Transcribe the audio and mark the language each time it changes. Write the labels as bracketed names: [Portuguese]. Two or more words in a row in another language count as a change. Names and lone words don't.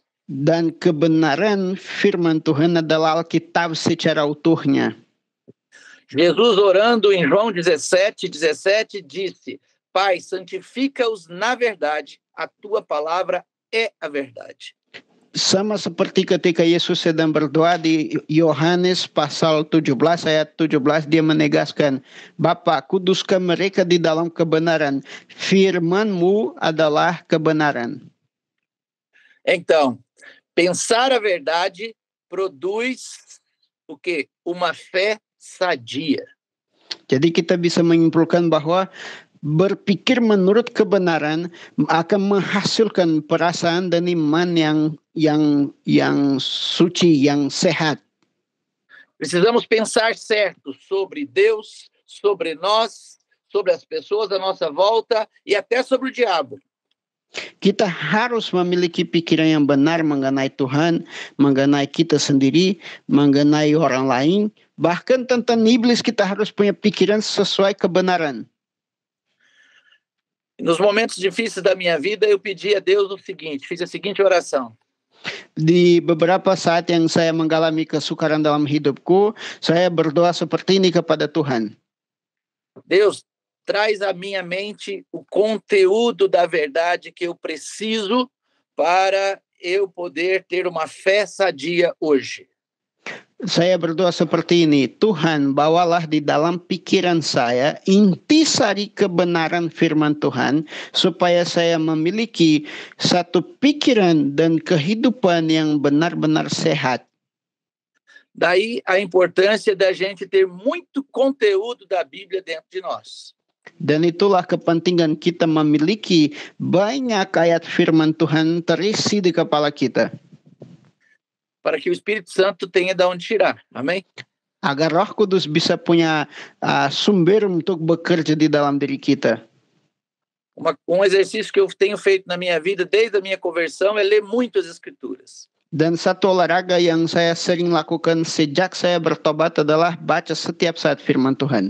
[Indonesian] Dan kebenaran firman Tuhan adalah Alkitab secara utuhnya. [Portuguese] Jesus orando em João 17:17 disse: Pai, santifica-os na verdade, a tua palavra é a verdade. [Indonesian] Sama seperti ketika Yesus sedang berdoa di Yohanes pasal 17 ayat 17, dia menegaskan, Bapa, kuduskan mereka di dalam kebenaran. Firman-Mu adalah kebenaran. [Portuguese] Então, pensar a verdade produz o quê? Uma fé sadia. [Indonesian] Jadi kita bisa menyimpulkan bahwa berpikir menurut kebenaran akan menghasilkan perasaan dan iman yang suci, yang sehat. [Portuguese] Precisamos pensar certo sobre Deus, sobre nós, sobre as pessoas à nossa volta e até sobre o diabo. [Indonesian] Kita harus memiliki pikiran yang benar mengenai Tuhan, mengenai kita sendiri, mengenai orang lain, bahkan tentang iblis kita harus punya pikiran sesuai kebenaran. [Portuguese] Nos momentos difíceis da minha vida, eu pedi a Deus o seguinte, fiz a seguinte oração. [Indonesian] Di beberapa saat yang saya mengalami kesukaran dalam hidupku, saya berdoa seperti ini kepada Tuhan. [Portuguese] Deus, traz à minha mente o conteúdo da verdade que eu preciso para eu poder ter uma fé sadia hoje. [Indonesian] Saya berdoa seperti ini, Tuhan bawalah di dalam pikiran saya intisari kebenaran firman Tuhan supaya saya memiliki satu pikiran dan kehidupan yang benar-benar sehat. [Portuguese] Daí a importância da gente ter muito conteúdo da Bíblia dentro de nós. [Indonesian] Dan itulah kepentingan kita memiliki banyak ayat firman Tuhan terisi di kepala kita. [Portuguese] Para que o Espírito Santo tenha de onde tirar. Amém? [Indonesian] Agar Roh Kudus bisa punya sumber untuk bekerja di dalam diri kita. [Portuguese] Um exercício que eu tenho feito na minha vida desde a minha conversão é ler muito as Escrituras. [Indonesian] Dan satu olahraga yang saya sering lakukan sejak saya bertobat adalah baca setiap saat firman Tuhan.